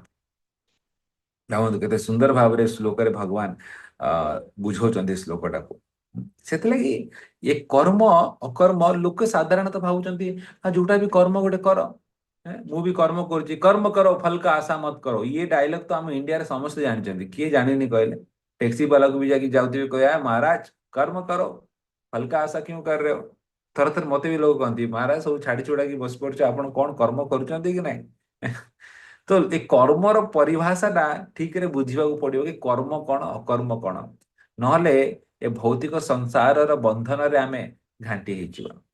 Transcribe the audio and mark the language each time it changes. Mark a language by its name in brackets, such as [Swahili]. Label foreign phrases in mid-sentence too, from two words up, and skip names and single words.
[Odia] ଦେଖନ୍ତୁ କେତେ ସୁନ୍ଦର ଭାବରେ ଶ୍ଲୋକରେ ଭଗବାନ ବୁଝାଉଛନ୍ତି ଶ୍ଲୋକଟାକୁ। ସେଥିଲାଗି ଏ କର୍ମ ଅକର୍ମ ଲୋକେ ସାଧାରଣତଃ ଭାବୁଛନ୍ତି ଯୋଉଟା ବି କର୍ମ ଗୋଟେ କର। ମୁଁ ବି କର୍ମ କରୁଛି, [Hindi] कर्म कर फल का आशा मत कर। [Odia] ଇଏ ଡାଇଲଗ ତ ଆମ ଇଣ୍ଡିଆରେ ସମସ୍ତେ ଜାଣିଛନ୍ତି। କିଏ ଜାଣିନି କହିଲେ? [Hindi] ଟैक्सी वाला को भी जाके जाते हुए कहा महाराज कर्म करो, फल का आशा क्यों कर रहे हो। [Odia] ଥରେ ଥରେ ମତେ ବି ଲୋକ କହନ୍ତି ମହାରାଜ ସବୁ ଛାଡି ଛୁଡାକି ବସି ପଡୁଛ, ଆପଣ କଣ କର୍ମ କରୁଛନ୍ତି କି ନାହିଁ। ତ ଏ କର୍ମର ପରିଭାଷାଟା ଠିକରେ ବୁଝିବାକୁ ପଡିବ କି କର୍ମ କଣ ଅକର୍ମ କଣ। ନହେଲେ ଏ ଭୌତିକ ସଂସାରର ବନ୍ଧନରେ ଆମେ ଘାଣ୍ଟି ହେଇଯିବା।